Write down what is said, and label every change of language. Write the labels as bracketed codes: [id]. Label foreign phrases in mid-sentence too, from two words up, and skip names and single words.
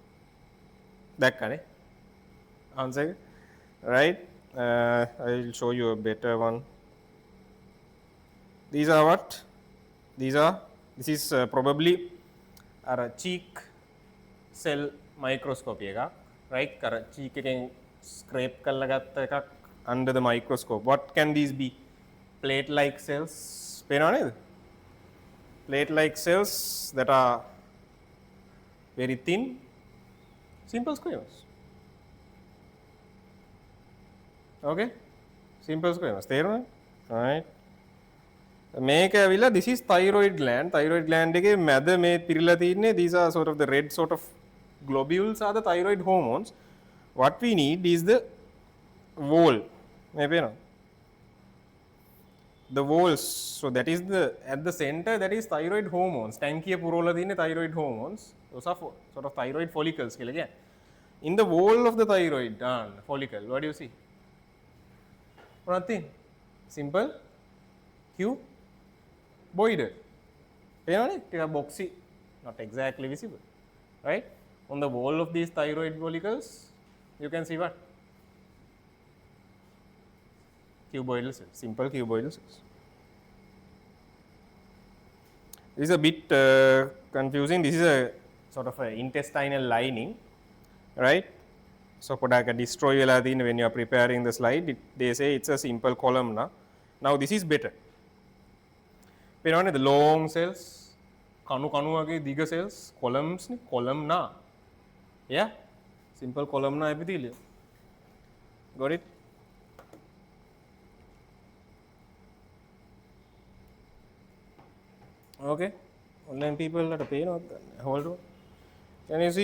[en] That kind of answer. right? I'll show you a better one. These are what? This is probably a cheek cell microscopy එකක්, right? කර cheek එකෙන් scrape [si] කරලා ගත්ත එකක් [en] under the microscope. What can these be? Plate like cells. [si] පේනව නේද? [en] Plate like cells that are very thin, simple squamous. Okay? Simple squamous. [si] තේරුණාද? Right. මේක ඇවිල්ලා [en] this is thyroid gland. Thyroid gland [si] එකේ මැද මේ පිරලා තින්නේ, [en] these are sort of the red sort of globules are the thyroid hormones. What we need is the wall. [si] මේ පේනවද? [en] The walls. So that is the at the center, that is thyroid hormones. [si] ටැංකිය පුරවලා තින්නේ [en] thyroid hormones. Those are sort of thyroid follicles [si] කියලා කියන්නේ. [en] In the wall of the thyroid follicle, what do you see? Nothing. Simple cuboidal. [si] පේනවනේ? ටිකක් [en] boxy, not exactly visible, right? On the wall of these thyroid follicles, you can see what? Cuboidal cells, simple cuboidal cells. This is a bit confusing. This is a sort of an intestinal lining, right? So පොඩක් destroy [si] වෙලා තියෙන [en] when you are preparing the slide. They say it's a simple columnar. Now this is better. පේනවනේ the long cells, [si] කණු වගේ දිග [en] cells, columns [si] නේ, [en] columnar. Yeah, simple columnar epithelium. Got it? Okay, online people at a pain or hold on. Can you see?